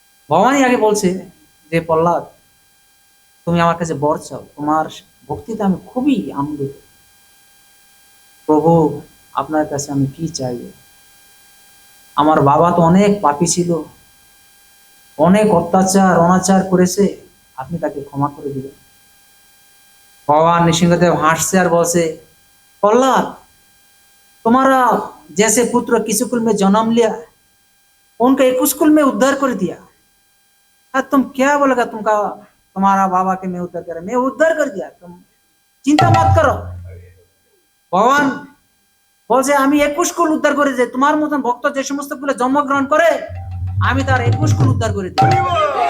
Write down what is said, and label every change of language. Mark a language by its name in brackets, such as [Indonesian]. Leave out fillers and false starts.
[Bangla] ভগবানই আগে বলছে যে প্রহ্লাদ তুমি আমার কাছে বর চাও, তোমার ভক্তিতে আমি খুবই আনন্দিত। প্রভু আপনার কাছে আমি কি চাইব? আমার বাবা তো অনেক পাপী ছিল, অনেক অত্যাচার অনাচার করেছে, আপনি তাকে ক্ষমা করে দিবেন। [Hindi] भगवान नृसिंहदेव हाससे और बोलसे प्रहलाद तुम्हारा जैसे पुत्र किसी कुल में जन्म लिया, उनका 21 कुल में उद्धार कर दिया। तुम क्या बोलेगा, तुमका तुम्हारा बाबा के मैं उद्धार कर, मैं उद्धार कर दिया, तुम चिंता मत करो। [Bangla] भगवान বলছে আমি 21 কুল উদ্ধার করে যে তোমার মতন ভক্ত যে সমস্ত কুলে জন্মগ্রহণ করে আমি তার 21 কুল উদ্ধার করে দিই।